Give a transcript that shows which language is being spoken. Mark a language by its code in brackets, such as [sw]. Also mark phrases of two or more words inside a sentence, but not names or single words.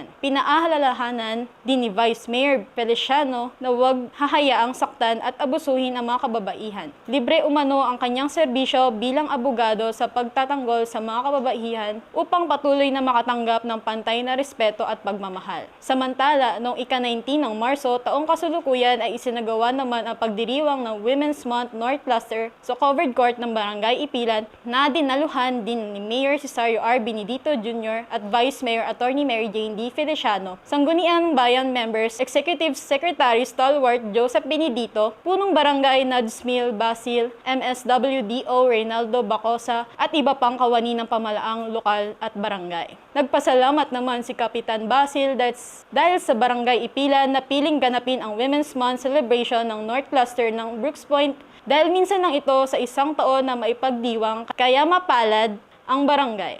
[tl] Pinaalalahanan din ni Vice Mayor Feliciano na huwag hahayaang saktan at abusuhin ang mga kababaihan. Libre umano ang kanyang serbisyo bilang abogado sa pagtatanggol sa mga kababaihan upang patuloy na makatanggap ng pantay na respeto at pagmamahal. Samantala, noong ika-19 ng Marso, taong kasulukuyan ay isinagawa naman ang pagdiriwang ng Women's Month North Cluster sa covered court ng Barangay Ipilan na dinaluhan din ni Mayor Cesario R. Benedito Jr. at Vice Mayor Attorney Mary Jane D. Feliciano, Sangguniang Bayan members, Executive Secretary Stalwart Joseph Benedito, Punong Barangay Nadsmil Basil, MSWDO Reynaldo Bacosa, at iba pang kawani ng pamalaang lokal at barangay. Nagpasalamat naman si Kapitan Basil dahil sa Barangay Ipilan na piling ganapin ang Women's Month celebration ng North Cluster ng Brooks Point dahil minsan lang ito sa isang taon na maipagdiwang kaya mapalad ang barangay.